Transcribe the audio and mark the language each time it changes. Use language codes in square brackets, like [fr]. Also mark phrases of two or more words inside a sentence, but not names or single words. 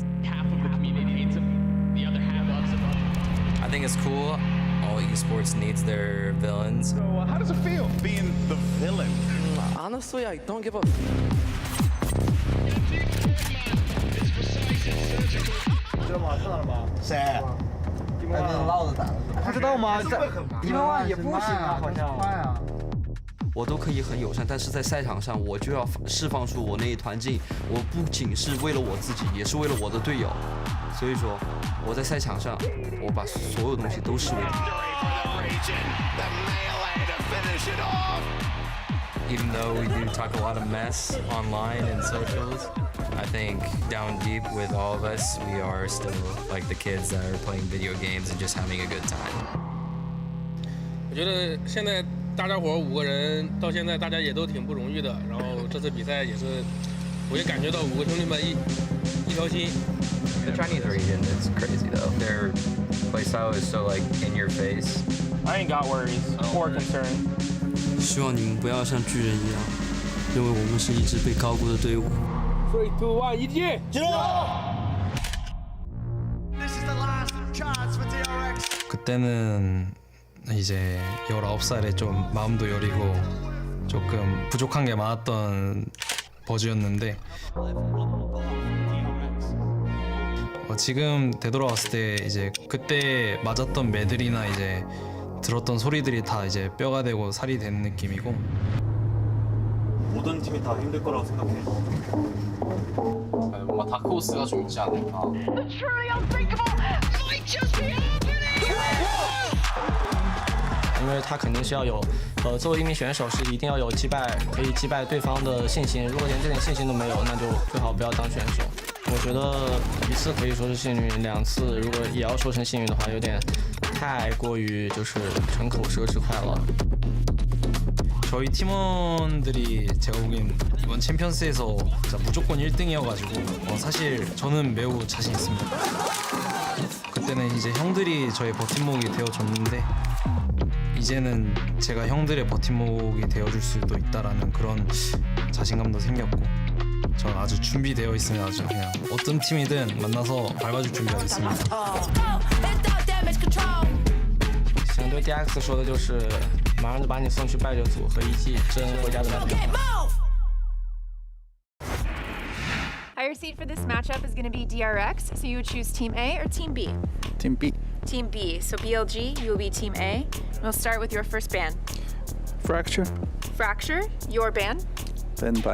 [en] Half of the community hates him, the other half loves him. I think it's cool. All esports needs their villains. So how does it feel being the villain? Honestly, I don't give a... [zh] 知道吗？看到了吗？谁？还能绕着打的。不知道吗？1万也不行啊，好像。快啊！我都可以很友善，但是在赛场上我就要释放出我那一团劲。我不仅是为了我自己，也是为了我的队友。所以说，我在赛场上，我把所有东西都视为敌人。 [en] Even though we do talk a lot of mess online and socials, I think down deep with all of us, we are still like the kids that are playing video games and just having a good time. [zh] 我觉得现在大家伙5个人到现在大家也都挺不容易的，然后这次比赛也是，我也感觉到5个兄弟们一条心。 [en] The Chinese region is crazy though. Their playstyle is so like in your face. I ain't got worries or concern. [zh] 希望你们不要像巨人一样，因为我们是一支被高估的隊伍。 3, 2, 1, EDG! [ko] 그때는 이제 19살에 좀 마음도 여리고 조금 부족한 게 많았던 버즈였는데 지금 되돌아왔을 때 이제 그때 맞았던 매들이나 이제 들었던 소리들이 다 이제 뼈가 되고 살이 되는 느낌이고 모든 팀이 다 힘들 거라고 생각해. 뭔가 다크호스가 좀 있지 않을까. [zh] 因为他肯定是要有，作为一名选手是一定要有可以击败对方的信心。如果连这点信心都没有，那就最好不要当选手。我觉得1次可以说是幸运，2次如果也要说成幸运的话，有点太过于就是纯口舌之快了。 [ko] 저희 팀원들이 제가 보기엔 이번 챔피언스에서 무조건 1등이어가지고 사실 저는 매우 자신 있습니다. 그때는 이제 형들이 저의 버팀목이 되어줬는데 이제는 제가 형들의 버팀목이 되어줄 수도 있다라는 그런 자신감도 생겼고 저는 아주 준비되어 있으면 아주 그냥 어떤 팀이든 만나서 밟아줄 준비가 있습니다. [zh] 想对 DX 说的就是，马上就把你送去败者组和EG真回家的那边。 [en] Your seed for this matchup is going to be DRX, so you would choose Team A or Team B? Team B. Team B. So BLG, you will be Team A. We'll start with your first ban. Fracture. Fracture, your ban. Then Bind.